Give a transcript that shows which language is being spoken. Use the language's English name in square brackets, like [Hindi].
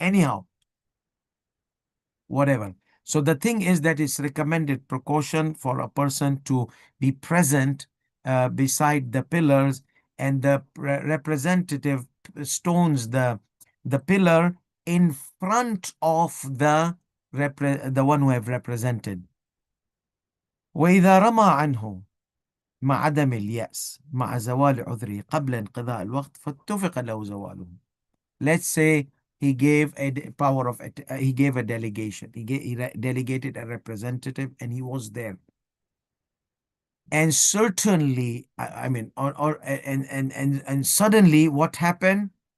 [English] Anyhow, whatever. So the thing is that it's recommended precaution for a person to be present beside the pillars, and the representative stones the pillar in front of the one who have represented. [Arabic] وإذا رمى عنه مع عدم اليأس مع زوال عذره قبل انقضاء الوقت فاتفق له زواله. [English] Let's say he gave a power of he gave a delegation. He delegated a representative, and he was there. And certainly, I mean, and suddenly, what happened?